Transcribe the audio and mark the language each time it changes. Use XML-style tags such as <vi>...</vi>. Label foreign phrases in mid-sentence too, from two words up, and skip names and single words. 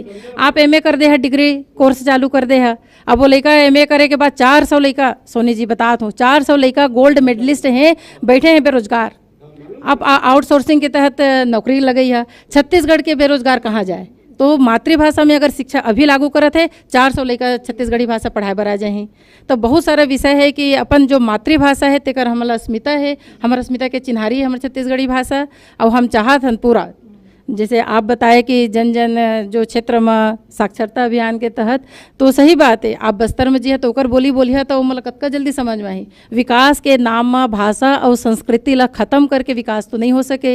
<hne>आप एमए कर दे है,</hne> <en>degree course</en> <hne>चालू कर दे है, अब वो लड़का एमए करे के बाद 400 लड़का, सोनी जी बतात हूँ 400 लड़का</hne> <en>gold medalist</en> <hne>हैं बैठे हैं बेरोजगार। अब आउटसोर्सिंग के तहत नौकरी लगई है, छत्तीसगढ़ के बेरोजगार कहाँ जाए। तो मातृभाषा में अगर शिक्षा अभी लागू करत है 400 लड़का छत्तीसगढ़ी भाषा पढ़ाए बर आ जाही। तो बहुत सारा विषय है कि अपन जो मातृभाषा है तेकर हमारा अस्मिता है, हमारा अस्मिता के चिन्हारी है हमारे छत्तीसगढ़ी भाषा। और हम चाहत हन पूरा जैसे आप बताए कि जन जन जो क्षेत्र में साक्षरता अभियान के तहत, तो सही बात है आप बस्तर में जी है तो ओकर बोली है तो मतलब कतका जल्दी समझ में आई। विकास के नाम में भाषा और संस्कृति ला खत्म करके विकास तो नहीं हो सके।</hne>